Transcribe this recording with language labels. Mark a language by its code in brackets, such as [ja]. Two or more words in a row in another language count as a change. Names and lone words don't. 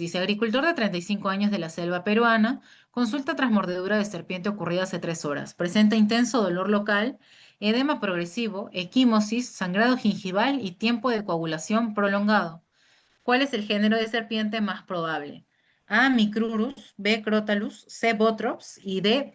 [es] Dice, agricultor de 35 años de la selva peruana, consulta tras mordedura de serpiente ocurrida hace 3 horas. Presenta intenso dolor local, edema progresivo, equimosis, sangrado gingival y tiempo de coagulación prolongado. ¿Cuál es el género de serpiente más probable? A. Micrurus, B. Crotalus, C. Botrops y D.